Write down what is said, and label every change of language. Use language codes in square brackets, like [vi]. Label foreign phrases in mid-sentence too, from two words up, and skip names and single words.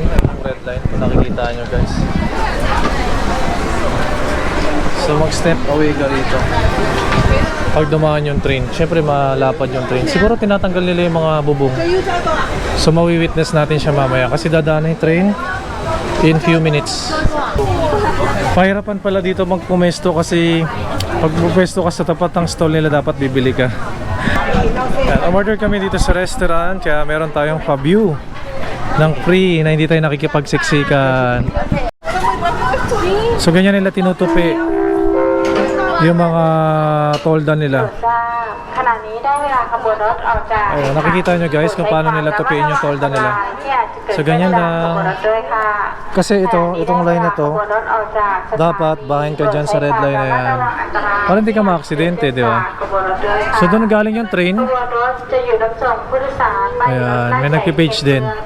[en] Red line, [tl] kung nakikita nyo guys. So mag-step away ka rito pag dumaan yung train. Siyempre malapad yung train. Siguro tinatanggal nila yung mga bubong. So mawi-witness natin siya mamaya kasi dadaan yung train [en] in few minutes. [tl] Pahirapan pala dito magpumesto kasi pag pumesto ka sa tapat ng stall nila dapat bibili ka. Yan, umorder kami dito sa restaurant kaya meron tayong pa-view ng free na hindi tayo nakikipagsiksikan. So ganyan nila tinutupi yung mga tolda nila. [th] ขณะนี้ได้เวลาขบวนรถออกจาก [tl] Ayun, nakikita nyo guys kung paano nila tupiin yung tolda nila. So ganyan lang. Kasi itong line na to, dapat bahayin ka dyan sa [en] red line [tl] na yan. Para hindi ka ma-aksidente, di ba? So doon galing yung train. Ayan, may nagpipage din.